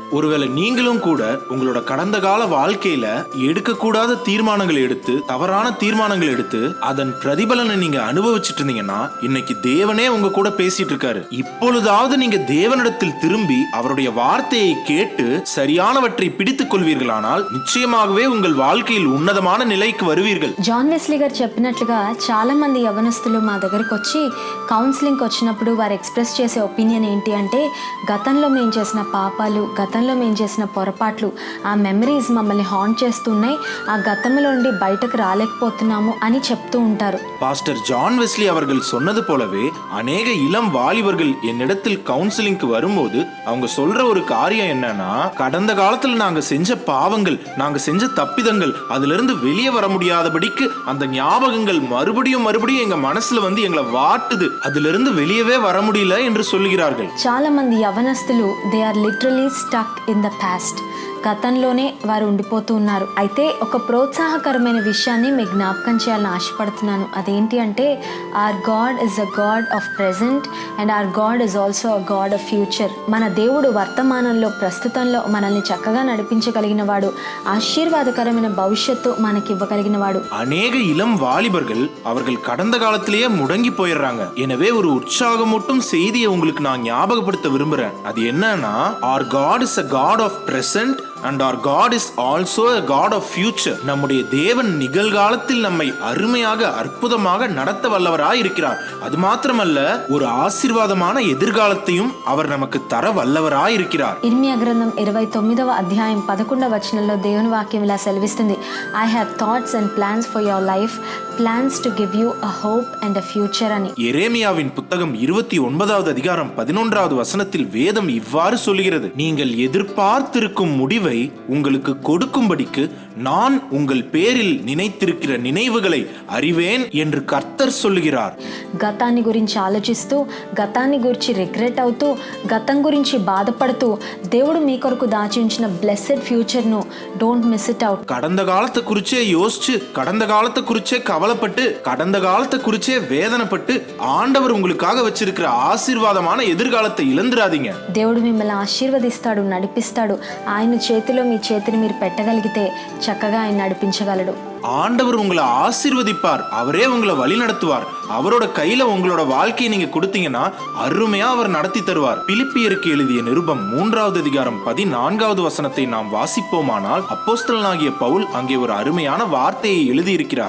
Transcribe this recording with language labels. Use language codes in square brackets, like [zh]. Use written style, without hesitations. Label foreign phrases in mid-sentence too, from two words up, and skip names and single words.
[ta] ஒருவேளை நீங்களும் கூட உங்களோட கடந்த கால வாழ்க்கையில எடுக்கக்கூடாத தீர்மானங்களை எடுத்து, தவறான தீர்மானங்களை எடுத்து அதன் பிரதிபலனை நீங்க அனுபவிச்சுட்டு இருந்தீங்கன்னா இன்னைக்கு தேவனே உங்க கூட பேசிட்டு இருக்காரு. இப்பொழுதாவது நீங்க தேவனிடத்தில் திரும்பி அவருடைய வார்த்தையை கேட்டு சரியானவற்றை பிடித்துக் கொள்வீர்களானால் நிச்சயமாகவே உங்கள் வாழ்க்கையில் உன்னதமான நிலைக்கு வருவீர்கள். [te] జాన్ వెస్లీ గారు చెప్పినట్లుగా చాలా మంది యవనస్తులు మా దగ్గరకు వచ్చి కౌన్సిలింగ్కి వచ్చినప్పుడు వారు ఎక్స్ప్రెస్ చేసే ఒపీనియన్ ఏంటి అంటే, గతంలో మేము చేసిన పాపాలు, గతంలో మేము చేసిన పొరపాట్లు, ఆ మెమరీస్ మమ్మల్ని హాంట్ చేస్తున్నాయి, ఆ గతంలో నుండి బయటకు రాలేకపోతున్నాము అని చెప్తూ ఉంటారు. [ta] பாஸ்டர் ஜான் வெஸ்லி அவர்கள் சொன்னது போலவே அநேக இளம் வாலிபர்கள் என்னிடத்தில் கவுன்சிலிங்க்கு வரும்போது அவங்க சொல்ற ஒரு காரியம் என்னன்னா, கடந்த காலத்துல நாங்க செஞ்ச பாவங்கள், நாங்க செஞ்ச தப்பிதங்கள், அதுல இருந்து வெளியே வர முடியாதபடிக்கு அந்த ஞாபகங்கள் மறுபடியும் எங்க மனசுல வந்து எங்களை வாட்டுது, அதுல இருந்து வெளியவே வர முடியல என்று சொல்லுகிறார்கள். [en] చాలా మంది యవనస్తులు They are literally stuck in the past. [te] గతంలోనే వారు ఉండిపోతూ ఉన్నారు. అయితే ఒక ప్రోత్సాహకరమైన విషయాన్ని మీకు జ్ఞాపకం చేయాలని ఆశపడుతున్నాను. అదేంటి అంటే, [en] Our God is a God of present and our God is also a God of future. [te] మన దేవుడు వర్తమానంలో, ప్రస్తుతంలో మనల్ని చక్కగా నడిపించగలిగిన వాడు, ఆశీర్వాదకరమైన భవిష్యత్తు మనకి ఇవ్వగలిగిన వాడు. [ta] அநேக இளம் வாலிபர்கள் அவர்கள் கடந்த காலத்திலேயே முடங்கி போயிடுறாங்க. எனவே ஒரு உற்சாகமூட்டும் செய்தியை உங்களுக்கு நான் ஞாபகப்படுத்த விரும்புறேன். அது என்னன்னா, [en] our God is a God of present and our God is also a God of future. [ta] நம்முடைய தேவன் நிகழ்காலத்தில் நம்மை அருமையாக, அற்புதமாக நடத்த வல்லவராய் இருக்கிறார். அது மாத்திரமல்ல, ஒரு ஆசீர்வாதமான எதிர்காலத்தையும் அவர் நமக்கு தர வல்லவராய் இருக்கிறார். [te] ఇర్మియా గ్రంథం 29వ అధ్యాయం 11వ వచనంలో దేవుని వాక్యం ఇలా సెలవిస్తుంది, [en] I have thoughts and plans for your life, plans to give you a hope and a future అని. [ta] எரேமியாவின் புத்தகம் 29வது அதிகாரம் 11வது வசனத்தில் வேதம் இவ்வாறு சொல்கிறது, நீங்கள் எதிர்பார்த்திருக்கும் முடிவை உங்களுக்கு கொடுக்கும்படிக்கு நான் உங்கள் பேரில் நினைத்திருக்கிற நினைவுகளை அறிவேன் என்று கர்த்தர் சொல்லுகிறார். [te] గతాన్ని గురించి ఆలోచిస్తూ, గతాన్ని గురించి రిగ్రెట్ అవుతూ, గతం గురించి బాధపడుతూ దేవుడు మీ కొరకు దాచి ఉంచిన [en] blessed future [te] ను [en] don't miss it out. [ta] கடந்த காலத்தை குறிச்சே யோசிச்சு, கடந்த காலத்தை குறிச்சே கவலைப்பட்டு, கடந்த காலத்தை குறிச்சே வேதனைப்பட்டு ஆண்டவர் உங்களுக்காக வச்சிருக்கிற ஆசீர்வாதமான எதிர்காலத்தை இழந்துராதீங்க. [te] దేవుడు మిమ్మల్ని ఆశీర్వదిస్తాడు, నడిపిస్తాడు. ఆయన చేతిలో మీ చేతిని మీరు పెట్టగలిగితే చక్కగా ఆయన నడిపించగలడు. [ta] ஆண்டவர் உங்களை ஆசீர்வதிப்பார், அவரே உங்களை வழி நடத்துவார். அவரோட கையில உங்களோட வாழ்க்கையை நீங்க கொடுத்தீங்கன்னா அருமையா அவர் நடத்தி தருவார். பிலிப்பியருக்கு எழுதிய நிருபம் 3வது அதிகாரம் 14வது வசனத்தை நாம் வாசிப்போமானால், அப்போஸ்தலனாகிய பவுல் அங்கே ஒரு அருமையான வார்த்தையை எழுதியிருக்கிறார்.